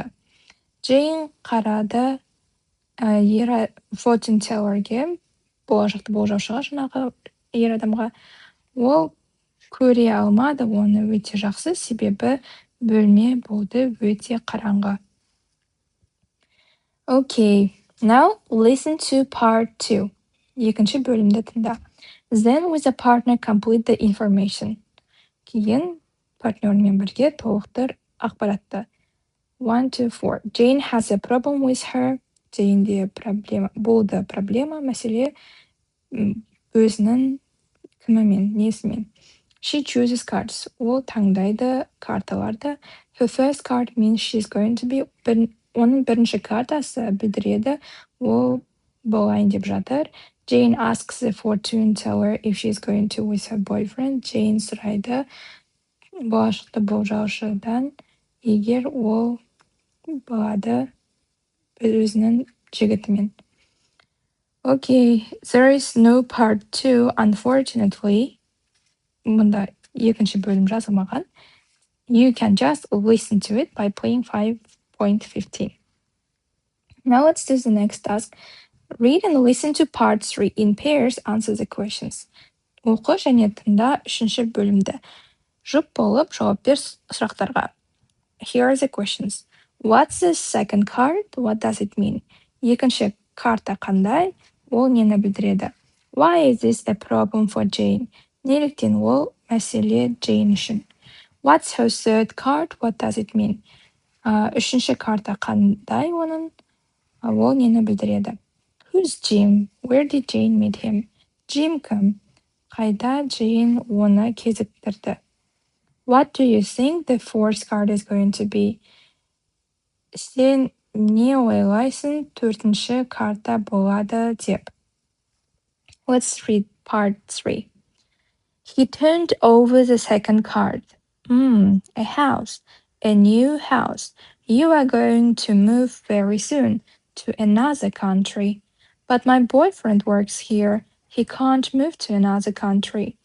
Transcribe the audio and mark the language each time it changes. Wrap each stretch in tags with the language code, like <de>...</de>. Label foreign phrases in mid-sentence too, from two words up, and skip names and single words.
<kk>Джейн қарады</kk> <en>fortune tellerге,</en> <kk>болашақты болжаушыға, жаңағы ер адамға. Ол көре алмады оны өте жақсы, себебі бөлме болды өте қараңғы.</kk> <en>Okay, now listen to part 2.</en> <kk>Екінші бөлімді тыңда.</kk> <en>Then with a partner complete the information.</en> <kk>Кейін партнермен бірге толықтыр ақпаратты.</kk> <en>1, 2, 4. Jane has a problem with her.</en> <kk>Джейнде болды проблема, мәселе өзінің кімімен, несімен.</kk> <en>She chooses cards.</en> <kk>Ол таңдайды карталарды.</kk> <en>Her first card means she's going to be.</en> <kk>Оның бірінші картасы білдіреді, ол болайын деп жатыр.</kk> <en>Jane asks the fortune teller if she's going to with her boyfriend.</en> <kk>Jane сұрайды болашақты болжаушыдан, егер ол болады өзінің жігітімен.</kk> <en>Okay, there is no part 2, unfortunately.</en> <kk>Мұнда екінші бөлім жазылмаған.</kk> <en>You can just listen to it by playing 5.15. Now let's do the next task. Read and listen to part 3 in pairs, answer the questions.</en> <kk>Оқы және тыңда үшінші бөлімді. Жұп болып жауап бер сұрақтарға.</kk> <en>Here are the questions. What's the second card? What does it mean?</en> <kk>Екінші карта қандай? Ол нені білдіреді?</kk> <en>Why is this a problem for Jane?</en> <kk>Неліктен ол мәселе Jane үшін?</kk> <en>What's her third card? What does it mean?</en> <kk>Үшінші карта қандай оның? Ол нені білдіреді?</kk> <en>Who's Jim? Where did Jane meet him?</en> <kk>Jim кім? Қайда Jane оны кезіктірді?</kk> <en>What do you think the fourth card is going to be?</en> <kk>Сен не ойлайсың төртінші карта болады деп?</kk> <en>Let's read part 3. He turned over the second card. A house. A new house. You are going to move very soon to another country. But my boyfriend works here. He can't move to another country.</en>